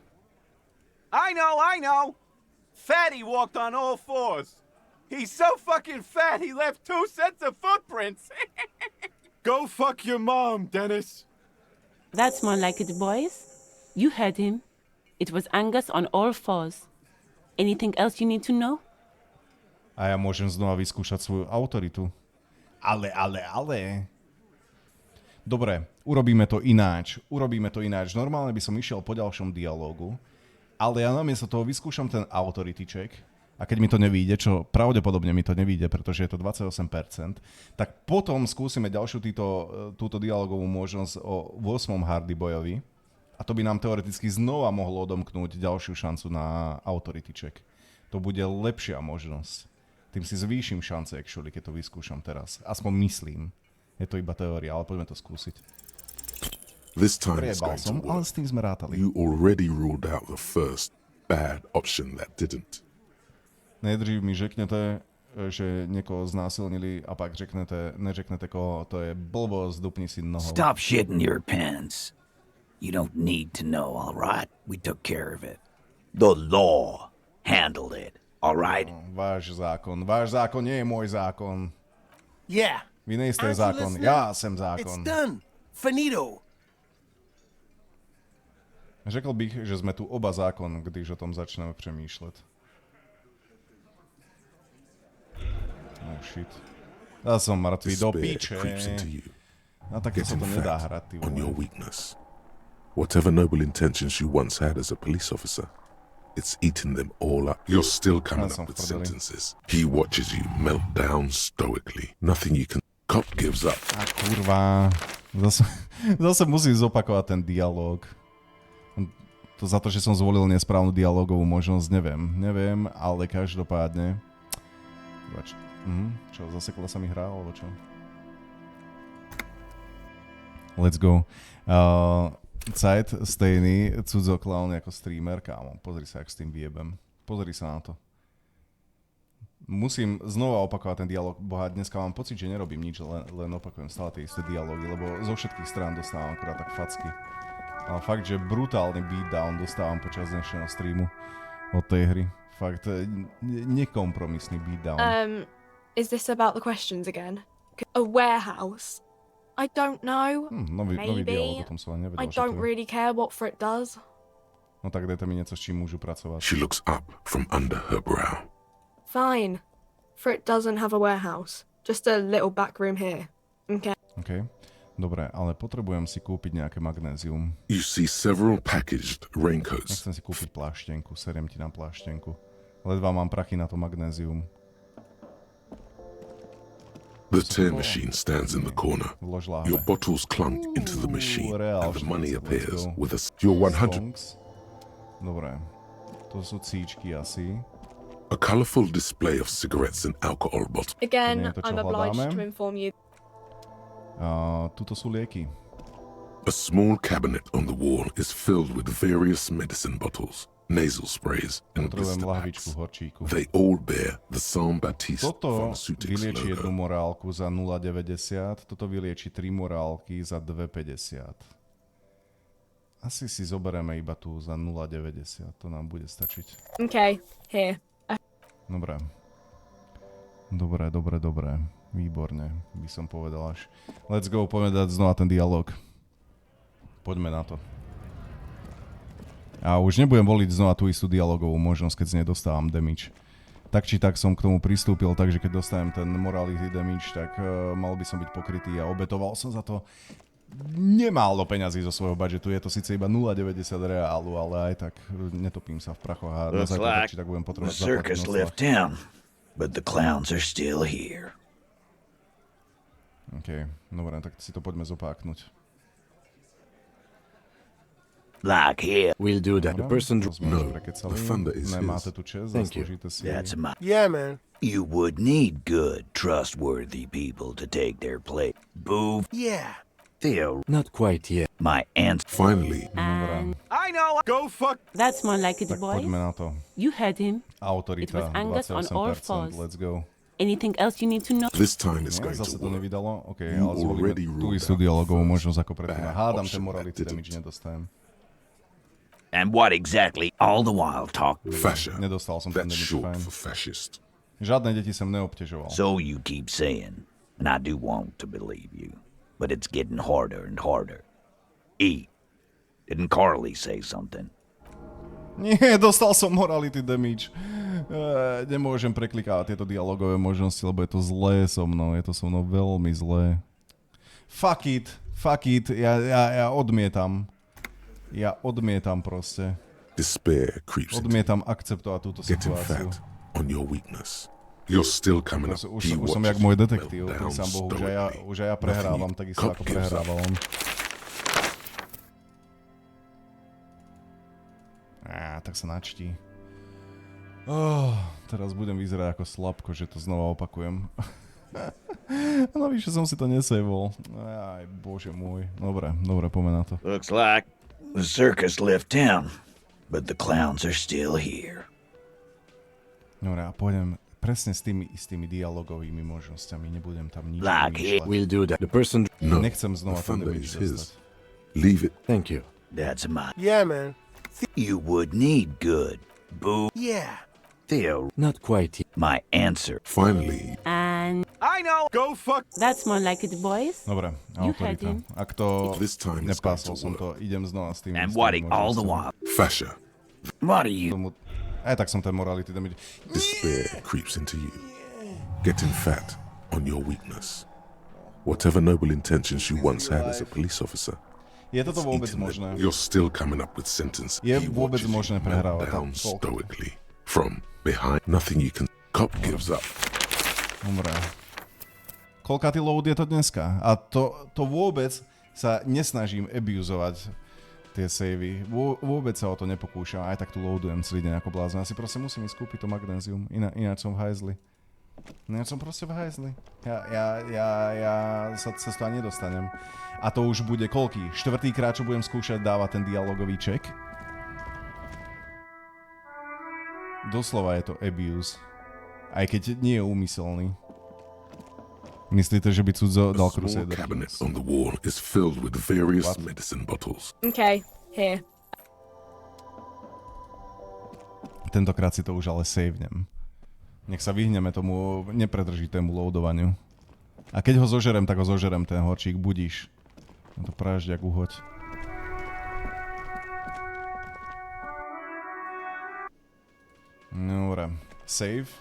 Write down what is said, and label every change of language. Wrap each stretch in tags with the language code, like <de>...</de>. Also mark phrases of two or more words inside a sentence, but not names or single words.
<en>I know! Fatty walked on all 4s. He's so fucking fat he left 2 sets of footprints. Go fuck your mom, Dennis. That's more like it, boys. You heard him. It was Angus on all 4s. Anything else you need to know?</en> <sk>A ja môžem znova vyskúšať svoju autoritu. Ale. Dobre, urobíme to ináč. Normálne by som išiel po ďalšom dialógu, ale ja namiesto toho vyskúšam ten</sk> <en>authority check</en> <sk>a keď mi to nevíde, čo pravdepodobne mi to nevíde, pretože je to 28%, tak potom skúsime ďalšiu túto dialógovú možnosť o 8. Hardy Boyovi a to by nám teoreticky znova mohlo odomknúť ďalšiu šancu na</sk> <en>authority check.</en> <sk>To bude lepšia možnosť. Tým si zvýšim šance, actually, keď to vyskúšam teraz. Aspoň myslím. Je to iba teória, ale poďme to skúsiť.</sk> <en>This time it's going to work.</en> <sk>Ale s tým sme rátali.</sk> <en>You already ruled out the first bad option that didn't.</en> <cs>Nejdřív mi řeknete, že niekoho znásilnili a pak neřeknete koho.</cs> <sk>To je blbosť, dupni si nohou.</sk> <en>Stop shitting your pants. You don't need to know, all right? We took care of it. The law handled it. All right.</en> <sk>Váš zákon nie je môj zákon.</sk> <en>Yeah.</en> <cs>Vy nejste zákon,</cs> <sk>ja som zákon.</sk> <en>It's done. Finito.</en> <cs>Řekl bych, že sme tu oba zákon, když o tom začneme přemýšlet.</cs> <en>Oh shit.</en> <sk>Ja som mŕtvý do píče. A také sa to nedá hrať, ty</sk> <en>on your weakness. Whatever noble intentions you once had as a police officer, it's eaten them all up. You're still coming up with sentences. He watches you melt down stoically. Nothing you can... Cop gives up.</en> <sk>A kurva. Zase musím zopakovať ten dialóg. To za to, že som zvolil nesprávnu dialógovú možnosť, neviem, ale každopádne... Čo, zasekla sa mi hra, alebo čo?</sk> <en>Let's go. Zeit,</en> <sk>stejný, cudzoklaun ako streamer, kámo. Pozri sa, jak s tým vyjebem. Pozri sa na to. Musím znova opakovať ten dialog, boha, dneska mám pocit, že nerobím nič, len opakujem stále tie isté dialógy, lebo zo všetkých strán dostávam akurát tak facky. Ale fakt, že brutálny beatdown dostávam počas dnešného streamu od tej hry. Fakt, nekompromisný beatdown.</sk> <en>Is this about the questions again? A warehouse? I don't know.</en> <sk>Nový dialog, o tom som nevedel.</sk> <en>I don't really care what Frit does.</en> <sk>No tak dajte mi niečo, s čím môžu pracovať.</sk> <en>She looks up from under her brow. Fine. Frit doesn't have a warehouse. Just a little back room here. Okay.</en> <sk>Dobre, ale potrebujem si kúpiť nejaké magnézium.</sk> <en>You see several packaged raincoats.</en> <sk>Nechcem si kúpiť pláštenku, seriem ti na pláštenku. Ledva mám prachy na to magnézium.</sk> <en>The tear machine stands in the corner. Your bottles clunk into the machine and the money appears with a... You're 100...</en> <sk>Dobre, to sú cíčky asi.</sk> <en>A colourful display of cigarettes and alcohol bottles. Again, I'm obliged to inform you.</en> <sk>Tuto sú lieky.</sk> <en>A small cabinet on the wall is filled with various medicine bottles, nasal sprays, and blister packs. They all bear the Saint Baptiste Pharmaceutics</en> <sk>vylieči jednu</sk> <en>logo.</en> <sk>morálku za 0,90, toto vylieči 3 morálky za 2,50. Asi si zoberieme iba tu za 0,90, to nám bude stačiť.</sk> <en>Okay, here.</en> <sk>Dobre. Výborne, by som povedal až.</sk> <en>Let's go,</en> <sk>poďme dať znova ten dialog. Poďme na to. A už nebudem voliť znova tú istú dialogovú možnosť, keď z nej dostávam damage. Tak či tak som k tomu pristúpil, takže keď dostanem ten</sk> <en>morality damage,</en> <sk>tak mal by som byť pokrytý a obetoval som za to nemálo peňazí zo svojho budžetu. Je to síce iba 0,90 reálu, ale aj tak netopím sa v prachoch a na základe tak či tak budem potrebovať zaplatiť noslach.</sk> <en>But the clowns are still here.</en> <sk>OK, dobre, tak si to poďme zopáknuť.</sk> <en>Like here. We'll do that. The person... No, the thunder is</en> <sk>Nemáte</sk> <en>his.</en> <sk>tu čest,</sk> <en>Thank you.</en> <sk>zaslúžite si.</sk> <en>That's my... Yeah, man. You would need good, trustworthy people to take their place. Boo. Yeah. Theo. Not quite yet. My answer. Finally. I know. Go fuck. That's more like it,</en> <sk>Tak</sk> <en>boys.</en> <sk>poďme na to.</sk> <en>You heard him. It</en> <sk>Autorita,</sk> <en>was Angus on all</en> <sk>28%,</sk> <en>fours. let's go. Anything else you need to know? This time it's going</en> <sk>Zase</sk> <en>to to work.</en> <sk>nevydalo? OK,</sk> <en>You</en> <sk>ale zvolíme</sk> <en>already</en> <sk>tú</sk> <en>ruled</en> <sk>istú</sk> <en>out</en> <sk>dialogovú</sk> <en>the</en> <sk>možnosť ako predtým.</sk> <en>bad</en> <sk>Hádam ten</sk> <en>option</en> <sk>morality</sk> <en>that</en> <sk>damage</sk> <en>didn't.</en> <sk>nedostajem.</sk> <en>And what exactly all the while talk? Fascia.</en> <sk>Nedostal som ten</sk> <en>That's</en> <sk>damage,</sk> <en>short</en> <sk>fajn.</sk> <en>for fascist.</en> <sk>Žiadne deti som neobťažoval.</sk> <en>So you keep saying, and I do want to believe you, but it's getting harder and harder. Didn't Carly say something?</en> <sk>Nie, dostal som</sk> <en>morality damage.</en> <sk>Nemôžem preklikávať tieto dialogové možnosti, lebo je to zlé so mnou. Je to so mnou veľmi zlé.</sk> <en>Fuck it.</en> <sk>Ja odmietam. Ja odmietam proste.</sk> <en>Despair creeps into</en> <sk>Odmietam akceptovať túto</sk> <en>getting</en> <sk>situáciu.</sk> <en>fat on your weakness. You're still coming up.</en> <sk>Už som jak môj detektív, pri sám Bohu, už aj ja prehrávam takisto ako prehrával on. Tak sa načtí. Teraz budem vyzerať ako slabko, že to znova opakujem. Navyše som si to nesejvol. Aj bože môj. Dobre, poďme na to.</sk> <en>Looks like the circus left town, but the clowns are still here.</en> <sk>Dobre, a pôjdem presne s tými istými dialogovými možnosťami. Nebudem tam nič</sk> <en>Like</en> <sk>vymýšľať.</sk> <en>We'll do that. The person... No,</en> <sk>Nechcem znova</sk> <en>the</en> <sk>ten</sk> <en>thunder</en> <sk>damage</sk> <en>is his. dostať. Leave it. Thank you. That's my... Yeah, man. You would need good. Boo. Yeah. Theo. Not quite yet. My answer. Finally. And I know. Go fuck. that's more like it, boys.</en> <sk>Dobre,</sk> <en>You heard</en> <sk>autorita.</sk> <en>him.</en> <sk>Ak to</sk> <en>This time it's going</en> <sk>nepásol</sk> <en>to</en> <sk>som to,</sk> <en>work.</en> <sk>idem znova s tými</sk> <en>And</en> <sk>istými</sk> <en>what all the</en> <sk>možnosťami.</sk> <en>while? Fascia. What are you?</en> <sk>Aj tak som ten</sk> <en>morality damage. Despair creeps into you. Getting fat on your weakness. Whatever noble intentions you once had as a police officer.</en> <sk>Je toto</sk> <en>it's</en> <sk>vôbec</sk> <en>eaten them.</en> <sk>možné?</sk> <en>You're still coming up with sentence.</en> <sk>Je</sk> <en>He</en> <sk>vôbec</sk> <en>watches</en> <sk>možné</sk> <en>you</en> <sk>prehrávať</sk> <en>melt down</en> <sk>tak</sk> <en>stoically. From behind, nothing you can. Cop gives up.</en> <sk>Dobre. Koľkatý load je to dneska? A to vôbec sa nesnažím abuzovať tie savey. Vôbec sa o to nepokúšam. Aj tak tu loadujem celý deň ako blázon. Asi proste musím ísť kúpiť to magnézium. Ináč som v hajzli. Ináč som proste v hajzli. Ja sa cez to ani nedostanem. A to už bude koľký? 4. krát, čo budem skúšať dávať ten dialogový check? Doslova je to abuse. Aj keď nie je úmyselný. Myslíte, že by Cudzo dal</sk> <en>A small</en> <sk>Crusader?</sk> <en>cabinet on the wall is filled with various medicine bottles. Okay, here.</en> <sk>Tentokrát si to už ale savenem. Nech sa vyhneme tomu nepredržitému loadovaniu. A keď ho zožerem, tak ho zožerem, ten horčík, budíš. No to pražďak uhoď. Dobre. Save.</sk>